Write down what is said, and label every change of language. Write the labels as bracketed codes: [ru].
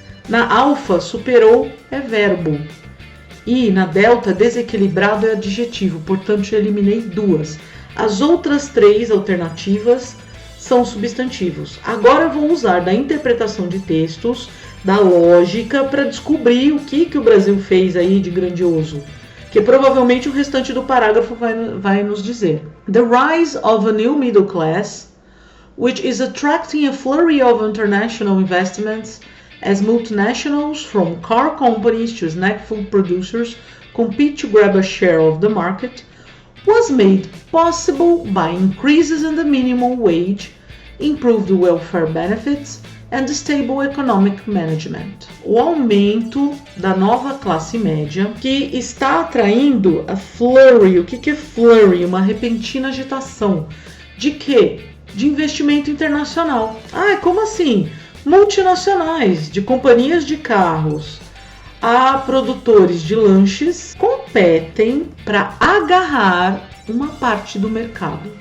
[pt] Na alfa, superou é verbo. E na delta, desequilibrado é adjetivo, portanto eu eliminei 2. As outras 3 alternativas são substantivos. Agora eu vou usar da interpretação de textos, da lógica, para descobrir o que o Brasil fez aí de grandioso. Que provavelmente o restante do parágrafo vai nos dizer. [en] The rise of a new middle class, which is attracting a flurry of international investments as multinationals from car companies to snack food producers compete to grab a share of the market, was made possible by increases in the minimum wage, improved welfare benefits, and stable economic management. [pt] O aumento da nova classe média que está atraindo [en] a flurry. [pt] O que é flurry? Uma repentina agitação. De quê? De investimento internacional. Como assim? Multinacionais, de companhias de carros a produtores de lanches, competem para agarrar uma parte do mercado.